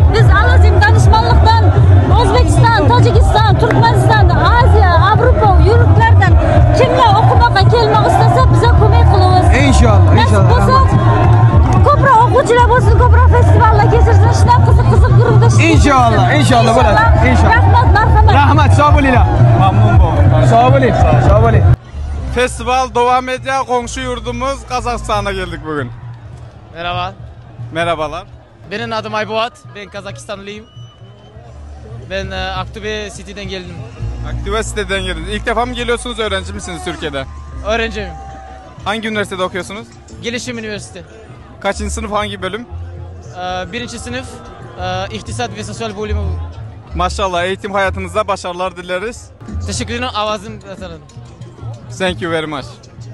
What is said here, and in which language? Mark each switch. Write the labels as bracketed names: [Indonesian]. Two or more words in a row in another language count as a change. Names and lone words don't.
[Uzbek] Biz Alazim danışmanlıkdan O'zbekiston, Tojikiston, Turkmaniston, Aziya, Avrupa yurtlardan kimlar o'qimoqqa kelmoq istasa biza ko'mak qilamiz. İnşallah, Nasib bo'lsa, ko'proq o'quvchilar bo'lsin, ko'proq festivallar kechirsin, shunaqa qiziq guruhda İnşallah, inşallah bo'ladi. İnşallah. Rahmat, marhamat. Rahmat, sağ bo'linglar. [Turkish] Mamnun oldum. [Uzbek] Sağ bo'ling, sağ bo'ling. [Turkish] Festival devam ediyor. Komşu yurdumuz Kazakistan'a geldik bugün. Merhaba, Merhabalar. benim adım Aybuat, ben Kazakistanlıyım. Ben Aktobe City'den geldim. Aktive siteden geldiniz. İlk defa mı geliyorsunuz, öğrenci misiniz Türkiye'de? Öğrenciyim. Hangi üniversitede okuyorsunuz? Gelişim Üniversite. Kaçıncı sınıf, hangi bölüm? Birinci sınıf, İktisat ve Sosyal bölümü. Maşallah, eğitim hayatınızda başarılar dileriz. Teşekkür ederim, avazım atalım. [English] Thank you very much.